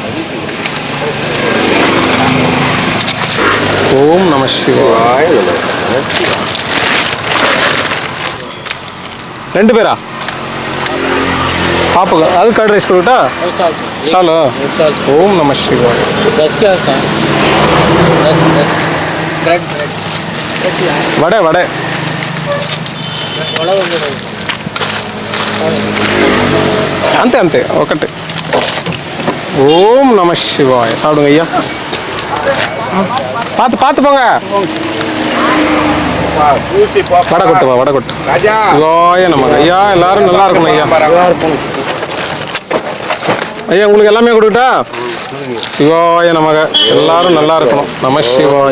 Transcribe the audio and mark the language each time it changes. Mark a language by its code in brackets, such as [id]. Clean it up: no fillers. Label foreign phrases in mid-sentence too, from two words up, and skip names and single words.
[sa] ओं नम शिवाय. [ta] 2 பேரா? பாப்புக்கு அது [en] curd rice [ta] கொடுட்டா சாலோ. [sa] ओं नम शिवाय. [te] వడే వడే అంతే అంతే ఒకటి. [sa] ओं नम शिवाय. [ta] சாப்பிடுங்க ஐயா. பார்த்து பார்த்து போங்க. வடை கொட்டுவா, வடை கொட்டு. சிவாய நமக்கு. ஐயா எல்லாரும் நல்லா இருக்கணும் ஐயா. ஐயா உங்களுக்கு எல்லாமே கொடுக்கட்டா? [sa] शिवाय नमः. [ta] எல்லாரும் நல்லா இருக்கணும். [sa] नम शिवाय.